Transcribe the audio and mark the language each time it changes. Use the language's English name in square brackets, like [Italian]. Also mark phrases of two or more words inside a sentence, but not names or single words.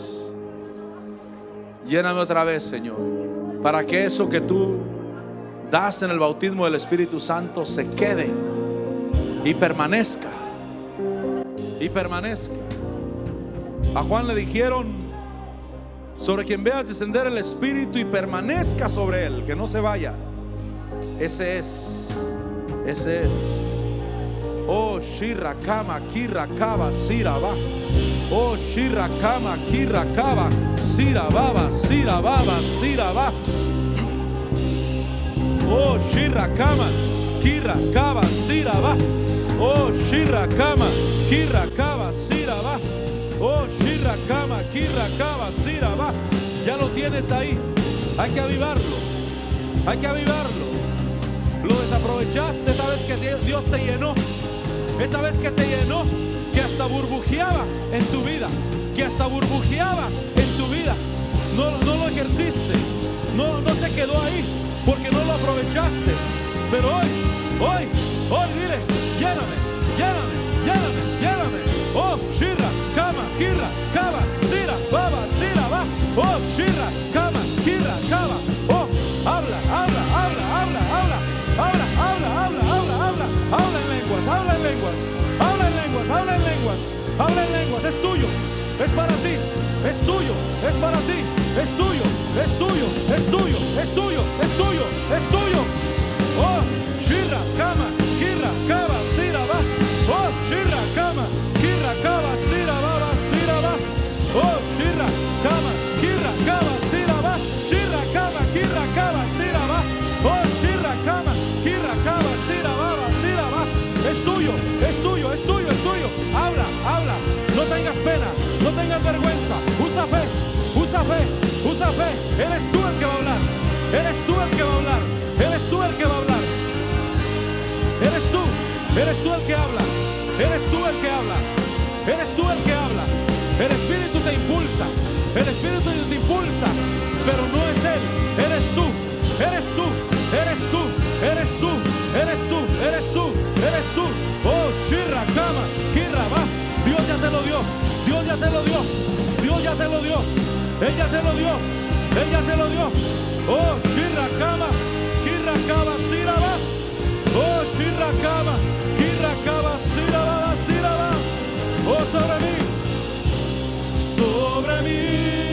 [Spanish] Lléname otra vez, Señor, para que eso que tú das en el bautismo del Espíritu Santo se quede y permanezca. Y permanezca. A Juan le dijeron: sobre quien veas descender el Espíritu y permanezca sobre él, que no se vaya. Ese es. Oh, Shirakama, Kirakaba, Siraba. Oh, Shirakama, Kirakaba, Sirababa, Sirababa, Siraba. Oh, Shirakama, Kirakaba, Siraba. Oh, Shirakama, Kirakaba, Siraba. Oh, Shirakama, Kirakaba, Siraba. Ya lo tienes ahí. Hay que avivarlo. Hay que avivarlo. Lo desaprovechaste esa vez que Dios te llenó. Esa vez que te llenó, que hasta burbujeaba en tu vida. Que hasta burbujeaba en tu vida. no lo ejerciste, no se quedó ahí porque no lo aprovechaste. Pero hoy, dile, lléname. Oh, shirra, kama, kirra, kaba, sira, baba, sira, va. Oh, shirra, kama, kirra, kaba. Oh, habla en lenguas, es tuyo, es para ti, es tuyo, es para ti, es tuyo, es tuyo, es tuyo, es tuyo, es tuyo, es tuyo. Oh, shirra, kama, kirra, kaba, sira, va. Oh, shirra, kama, kirra, kaba, sira, baba, sira, va. Oh, shirra, kama, kirra, kaba, sira, va. Shirra, kama, kirra, kaba, sira, va. Oh, shirra, kama, kirra, kaba, sira, baba, sira, va. Es tuyo, es tuyo, es tuyo, es tuyo. Habla. No tengas pena, no tengas vergüenza. Usa fe. Eres tú el que va a hablar. Eres tú el que va a hablar. Eres tú el que va a hablar. Eres tú el que habla. Eres tú el que habla. Eres tú el que habla. El Espíritu te impulsa. El Espíritu te impulsa. Pero no es Él. Eres tú. Eres tú. Eres tú. Eres tú. Eres tú. Eres tú. Eres tú. Oh, shirra, kama, kirra, va. Dios ya te lo dio. Dios ya te lo dio. Dios ya te lo dio. Ella te lo dio. Ella te lo dio. Oh, shirra, kama, kirra, kaba, sira, va. Oh, shirra, kama, kirra, kaba, sira, va, sira, va. Oh, sobre mí. Sobre mí.